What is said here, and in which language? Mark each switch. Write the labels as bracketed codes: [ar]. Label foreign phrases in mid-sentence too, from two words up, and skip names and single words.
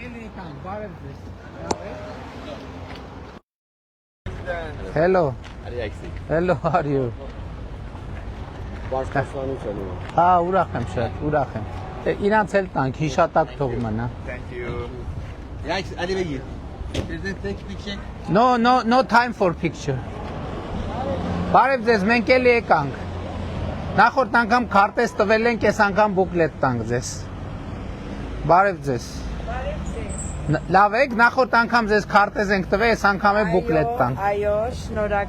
[en] Hello. Hello, how are you? [hy] Ուրախ եմ շատ, ուրախ եմ։ Իրանց էլ տանք, հիշատակ թող մնա։ [en] Thank you. Ali Bey. Is it take picture? No time for picture։ [hy] Բարև ձեզ, մենք էլի եկանք։ Նախորդ անգամ քարտեզ տվել ենք, այս անգամ բուկլետ տանք ձեզ։ Բարև ձեզ։ Լավ եք, նախորդ անգամ ձեզ քարտեզ ենք տվել, այս անգամ է բուկլետ տանք։ Այո, շնորհակալ։